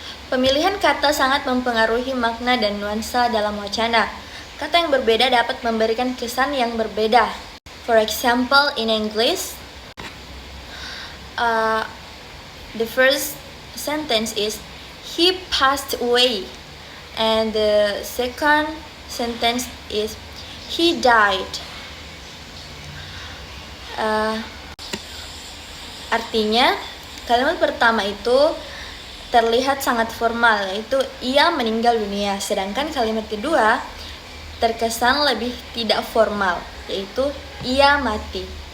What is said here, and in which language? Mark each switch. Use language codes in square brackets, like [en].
[id] Pemilihan kata sangat mempengaruhi makna dan nuansa dalam wacana. Kata yang berbeda dapat memberikan kesan yang berbeda. [en] For example, in English, the first sentence is he passed away, and the second sentence is he died. [id] Artinya, kalimat pertama itu terlihat sangat formal, yaitu ia meninggal dunia, sedangkan kalimat kedua terkesan lebih tidak formal, yaitu ia mati.